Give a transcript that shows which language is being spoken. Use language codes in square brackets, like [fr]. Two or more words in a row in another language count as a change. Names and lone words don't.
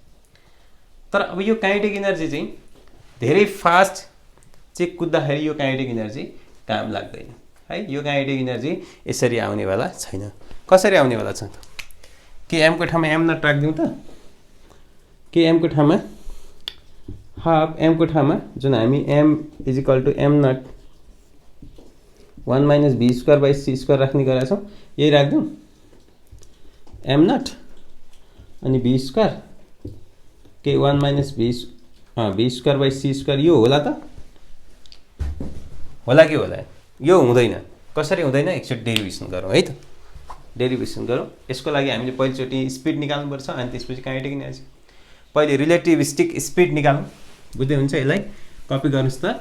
[ne] तर अब यो [en] kinetic energy [ne] चाहिँ धेरै फास्ट चाहिँ कुद्दाखेरि यो [en] kinetic energy [ne] काम लाग्दैन है। यो [en] kinetic energy [ne] यसरी आउनेवाला छैन। कसरी आउनेवाला छ त? के एम को ठाउँमा [en] M naught [ne] राख्दिउँ त? के एम को ठाउँमा [en] half M [ne] को ठाउँमा जुन हामी [en] M is equal to M naught 1 minus V square by C square [ne] राख्ने गरेका छौँ। यही राख्दिउँ [en] M naught [ne] अनि [en] V square [ne] के [en] 1 minus V square by C square. [ne] यो होला त? होला कि होला? यो हुँदैन। कसरी हुँदैन? एकचोटि डेरिभेसन गरौँ है त। डेरिभेसन गरौँ। यसको लागि हामीले पहिलोचोटि स्पिड निकाल्नुपर्छ अनि त्यसपछि [en] kinetic energy. [ne] पहिले [en] relativistic speed [ne] निकालौँ। बुझ्दै हुन्छ? यसलाई कपी गर्नुहोस् त।